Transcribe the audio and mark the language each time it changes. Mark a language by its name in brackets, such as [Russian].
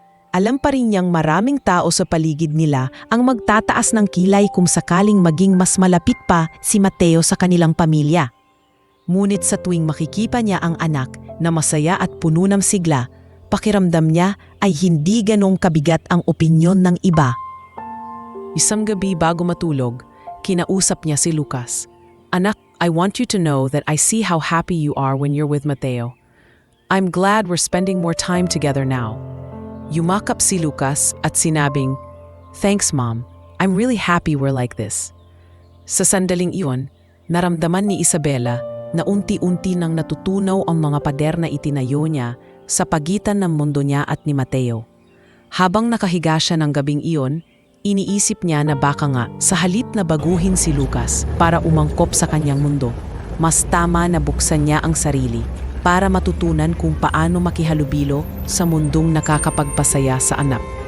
[Filipino] Alam pa rin niyang maraming tao sa paligid nila ang magtataas ng kilay kung sakaling maging mas malapit pa si Mateo sa kanilang pamilya. Ngunit sa tuwing makikita niya ang anak na masaya at puno ng sigla, pakiramdam niya ay hindi ganong kabigat ang opinyon ng iba. Isang gabi bago matulog, kinausap niya si Lucas. [English] "Anak, I want you to know that I see how happy you are when you're with Mateo. I'm glad we're spending more time together now." [Filipino] Yumakap si Lucas at sinabing, [English] "Thanks, Mom. I'm really happy we're like this." [Filipino] Sa sandaling iyon, naramdaman ni Isabela na unti-unti nang natutunaw ang mga pader na itinayo niya sa pagitan ng mundo niya at ni Mateo. Habang nakahiga siya ng gabing iyon, iniisip niya na baka nga sa halip na baguhin si Lucas para umangkop sa kanyang mundo, mas tama na buksan niya ang sarili para matutunan kung paano makihalubilo sa mundong nakakapagpasaya sa anak.